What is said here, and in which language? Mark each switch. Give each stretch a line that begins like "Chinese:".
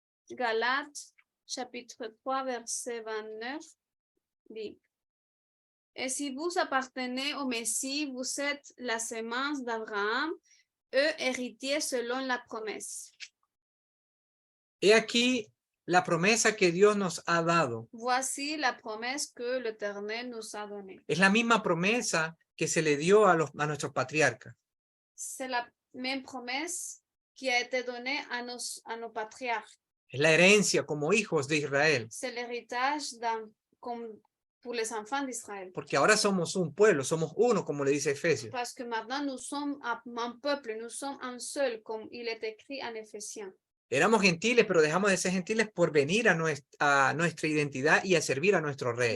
French: Galates, chapitre 3, verset 29, dit: Et si vous appartenez au Messie, vous êtes la semence d'Abraham, eux héritiers selon la promesse.
Spanish: He aquí la promesa que Dios nos ha dado.
French: Voici la promesse que l'Éternel nous a donnée.
Spanish: Es la misma promesa que se le dio a nuestros patriarcas.
French: C'est la même promesse qui a été donnée à nos patriarches.
Spanish: Es la herencia como hijos de Israel.
French: C'est l'héritage comme pour les enfants d'Israël.
Spanish: Porque ahora somos un pueblo, somos uno, como le dice Efesios.
French: Parce que maintenant, nous sommes un peuple, nous sommes un seul, comme il est écrit en Éphésiens.
Spanish: Éramos gentiles, pero dejamos de ser gentiles por venir a nuestra identidad y a servir a nuestro rey.